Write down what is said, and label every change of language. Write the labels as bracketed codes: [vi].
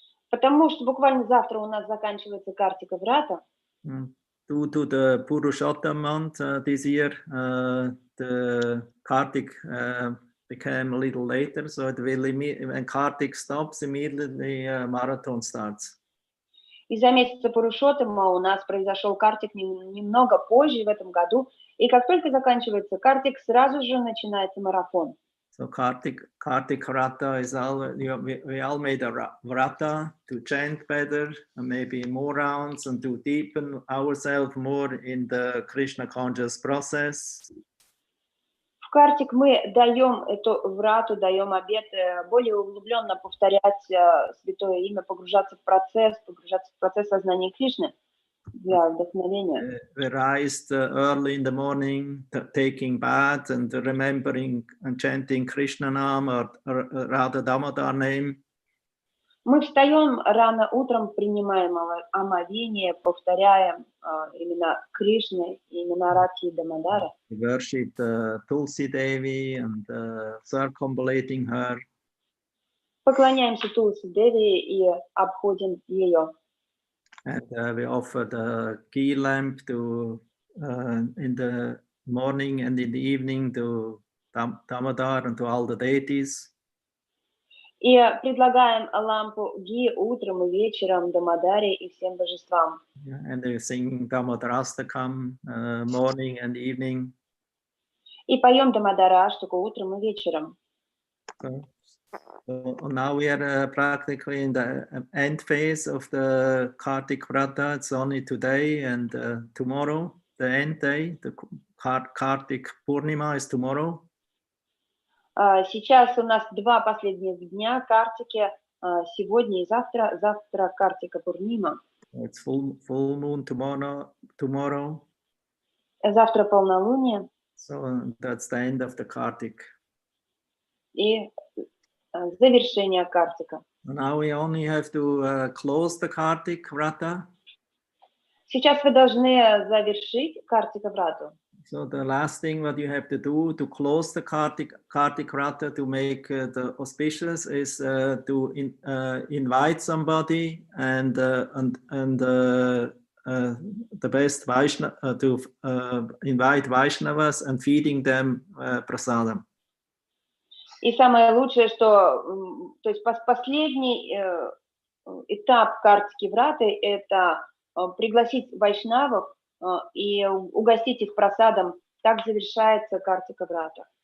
[ru] Потому что буквально завтра у нас заканчивается Картика Врата. [en] Due to the Purushottam month this year, the Kartik became a little later, so it will when Kartik stops, immediately marathon starts. [ru] Из-за месяца Пурушоттама у нас произошел Картик немного позже в этом году, и как только заканчивается Картик, сразу же начинается марафон. [en] So Kartik Vrata is we all made a Vrata to chant better, and maybe more rounds, and to deepen ourselves more in the Krishna conscious process. [ru] В Картик мы даем эту Врату, даем обет более углубленно повторять святое имя, погружаться в процесс сознания Кришны. для вдохновения. [en] We rise early in the morning, taking bath and remembering and chanting Krishna Nam or Radha Damodar name. [ru] Мы встаем рано утром, принимаем омовение, повторяем имена Кришны, имена Радхи и Дамодара. [en] We worship Tulsi Devi and circumambulating her. [ru] Поклоняемся Тулси Деви и обходим ее. [en] And we offer the ghee lamp to in the morning and in the evening to Damodar and to all the deities. [ru] И предлагаем лампу Ги утром и вечером Дамодаре и всем божествам. [en] And they sing Damodarastakam morning and evening. [ru] И поем Дамадараштаку утром и вечером. [en] So now we are practically in the end phase of the Kartik Vrata. It's only today and tomorrow, the end day. The Kartik Purnima is tomorrow. [ru] Сейчас у нас 2 последних дня Картики, сегодня и завтра. Завтра Картика Пурнима. [en] It's full moon tomorrow. [ru] Завтра полнолуние. [en] So that's the end of the Kartik. [ru] И завершение Картика. [en] Now we only have to close the Kartik Vrata. [ru] Сейчас вы должны завершить Картика Врату. [en] So the last thing what you have to do to close the Kartik Vrata to make the auspicious is to invite somebody and the best Vaishnava to invite Vaishnavas and feeding them prasadam. [ru] И самое лучшее, что, то есть последний этап Картики Враты – это пригласить вайшнавов и угостить их просадом. Так завершается Картика Врата.